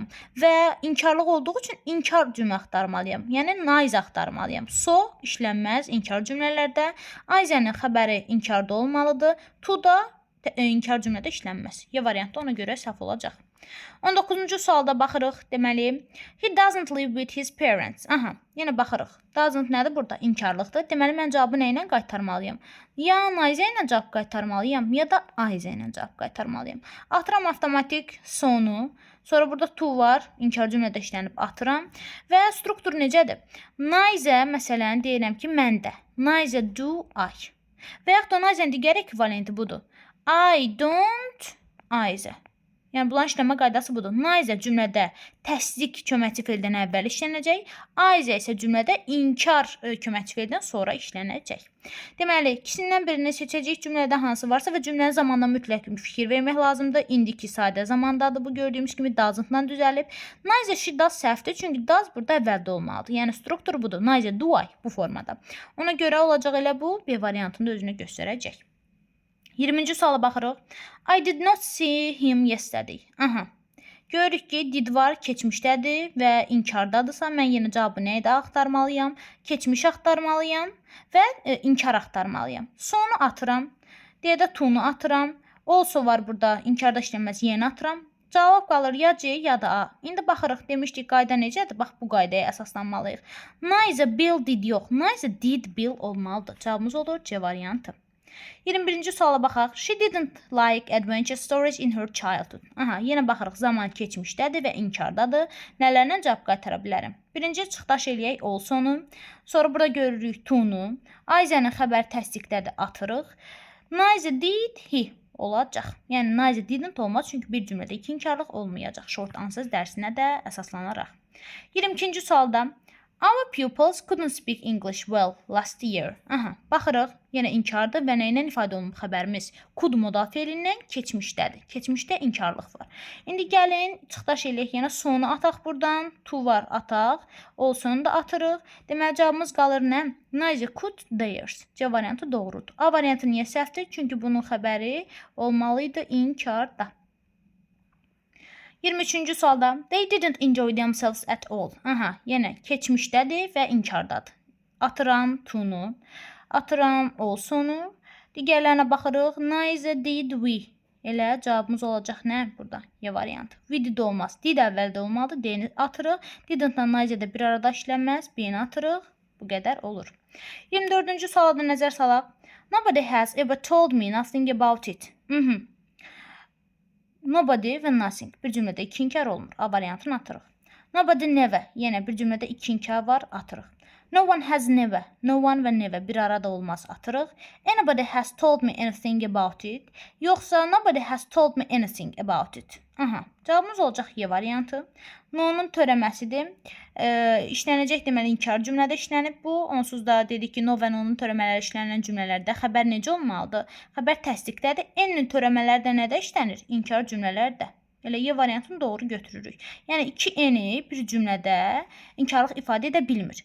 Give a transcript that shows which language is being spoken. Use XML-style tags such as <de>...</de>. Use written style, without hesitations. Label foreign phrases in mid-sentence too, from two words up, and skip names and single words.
<az>Və inkarlıq olduğu üçün inkar cümlə axtarmalıyam. Yəni, neither axtarmalıyam. So, işlənməz inkar cümlələrdə. Either'nin xəbəri inkarda olmalıdır. To da inkar cümlədə işlənməz. Y variantı ona görə səhv olacaq. 19-cu sualda baxırıq. Deməli,</az> <en>he doesn't live with his parents.</en> <az>Aha, yenə baxırıq. Doesn't nədir burada? İnkarlıqdır. Deməli, mən cavabı nə ilə qaytarmalıyam? Ya neither ilə cavab qaytarmalıyam, ya da either ilə cavab qaytarmalıyam. Atıram avtomatik sonu. Sonra burada to var. İnkar cümlədə işlənib atıram. Və struktur necədir? Neither, məsələn, deyirəm ki, məndə.</az> <en>Neither do I.</en> <az>Və yaxud da neither'in digər ekvivalenti budur.</az> <en>I don't either.</en> <az>Yəni bunların işləmə qaydası budur. Neither cümlədə təsdiq köməkçi feildən əvvəl işlənəcək, either isə cümlədə inkar köməkçi feildən sonra işlənəcək. Deməli, ikisindən birini seçəcəyik cümlədə hansı varsa və cümlənin zamanına mütləq fikir vermək lazımdır. İndiki sadə zamandadır. Bu gördüyümüz kimi doesn't-dan düzəlib.</az> <en>Neither she does</en> <az>səhvdir, çünki does burada əvvəldə olmalıdır. Yəni struktur budur.</az> <en>Neither do I</en> <az>bu formada. Ona görə olacaq elə bu B variantında özünü göstərəcək. 20-ci suala baxırıq.</az> <en>I did not see him yesterday.</en> <az>Aha. Görürük ki, did var, keçmişdədir və inkardadırsa, mən yenə cavabı nə idi axtarmalıyam? Keçmiş axtarmalıyam və inkar axtarmalıyam. Sonu atıram. Deyə də to'nu atıram. Also var burada, inkarda işlənməz, yenə atıram. Cavab qalır ya C, ya da A. İndi baxırıq, demişdik, qayda necədir? Bax, bu qaydaya əsaslanmalıyıq.</az> <en>Neither Bill did</en> <az>yox.</az> <en>Neither did Bill</en> <az>olmalıdır. Cavabımız olur C variantı. 21-ci suala baxaq.</az> <en>She didn't like adventure stories in her childhood.</en> <az>Aha, yenə baxırıq. Zaman keçmişdədir və inkardadır. Nələrlə cavab qaytara bilərəm? Birinci çıxdaş eləyək olsonu. Sonra burada görürük to'nu. Ayzənin xəbər təsdiqdədir, atırıq.</az> <en>Neither did he</en> <az>olacaq. Yəni</az> <en>neither didn't</en> <az>olmaz, çünki bir cümlədə iki inkarlıq olmayacaq.</az> <en>Short answers</en> <az>dərsinə də əsaslanaraq. 22-ci sualda</az> <en>Our pupils couldn't speak English well last year.</en> <az>Aha, baxırıq, yenə inkardır və nə ilə ifadə olunub xəbərimiz? Could modal feilindən keçmişdədir. Keçmişdə inkarlıq var. İndi gəlin, çıxdaş eləyək, yenə sonu ataq buradan. To var, ataq. Olsunu da atırıq. Deməli, cavabımız qalır nə?</az> <en>Neither could theirs.</en> <az>C variantı doğrudur. A variantı niyə səhvdir? Çünki bunun xəbəri olmalıydı inkarda. 23-cü sualda</az> <en>They didn't enjoy themselves at all.</en> <az>Aha, yenə keçmişdədir və inkardadır. Atıram to'nu, atıram olsunu. Digərlərinə baxırıq.</az> <en>Neither did we.</en> <az>Elə cavabımız olacaq nə burada? Y variantı.</az> <en>We did</en> <az>olmaz. Did əvvəldə olmalıdır. D-ni atırıq. Didn't-la neither də bir arada işlənməz. B-ni atırıq. Bu qədər olur. 24-cü suala da nəzər salaq.</az> <en>Nobody has ever told me nothing about it.</en> <az>Nobody və nothing. Bir cümlədə iki inkar olmur. A variantını atırıq.</az> <en>Nobody never.</en> <az>Yenə bir cümlədə iki inkar var. Atırıq.</az> <en>No one has never. No one və never</en> <az>bir arada olmaz. Atırıq.</az> <en>Anybody has told me anything about it.</en> <az>Yoxsa</az> <en>nobody has told me anything about it.</en> <az>Aha. Cavabımız olacaq Y variantı. No'nun törəməsidir. İşlənəcək deməli inkar cümlədə işlənib bu. Onsuz da dedik ki, no və no'nun törəmələri işlənilən cümlələrdə xəbər necə olmalıdır? Xəbər təsdiqdədir. N'nin törəmələri də nədə işlənir? İnkar cümlələrdə. Elə Y variantını doğru götürürük. Yəni 2N-i bir cümlədə inkarlıq ifadə edə bilmir.</az>